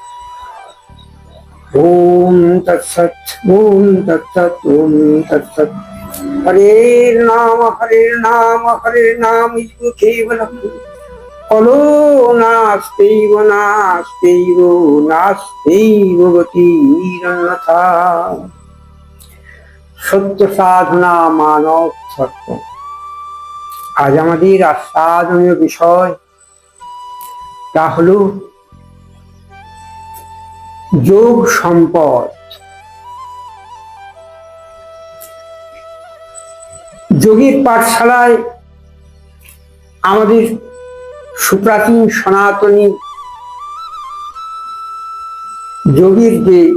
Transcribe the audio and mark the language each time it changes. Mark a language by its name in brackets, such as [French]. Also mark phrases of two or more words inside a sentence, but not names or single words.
[Sanskrit] ओम तत्सत् ओम तत्सत् ओम तत्सत्। हरे नाम केवलम् फलो नास्त्यैव नास्त्यैव नास्त्यैव गतिरन्यथा। [Bangla] সত্য সাধনা মানব সত্য। আজ আমাদের আস্বাদনীয় বিষয় তা হলো যোগ সম্পদ। যোগীর পাঠশালায় আমাদের সুপ্রাচীন সনাতনী যোগীর যে